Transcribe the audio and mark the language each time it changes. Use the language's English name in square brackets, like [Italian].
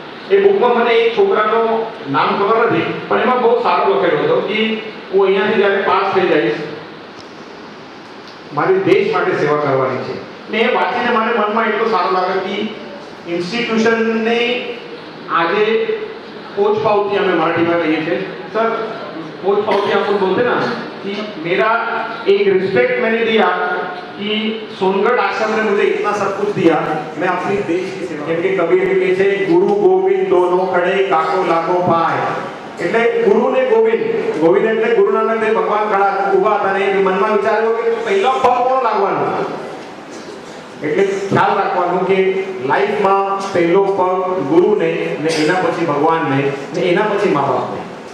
[Gujarati] એ બુકમાં મને એક છોકરાનો નામ ખબર નથી, પણ એમાં બહુ સારો લખેલો હતો કે હું અહીંયાથી જ્યારે પાસ થઈ જઈશ મારી દેશ માટે સેવા કરવાની છે. ને એ વાંચીને મારે મનમાં એટલો સારો લાગે કે ઇન્સ્ટિટ્यूशनને આજે [Hindi] पोच पावती हमें मराठी में कहिए थे सर. पोच पावती आपको बोलते ना कि मेरा एक रिस्पेक्ट मैंने दिया कि सोनगढ़ आश्रम ने मुझे इतना सब कुछ दिया, मैं अपनी देश की सेवा. [Gujarati] કેમ કે કબીર કહે છે [Hindi] ગુરુ ગોવિંદ દોનો ખડે કાકો લાગો પાય. [Gujarati] એટલે ગુરુ ને ગોવિંદ, ગોવિંદ એટલે ગુરુ નાનક દેવ ભગવાન ખડા ઊભા હતા ને મનમાં વિચાર્યો કે પહેલો પગ કોણ લાગવાનો. એટલે ખ્યાલ રાખવાનું કે લાઈફમાં પહેલો પગ ગુરુને ને એના પછી ભગવાનને ને એના પછી મા બાપને.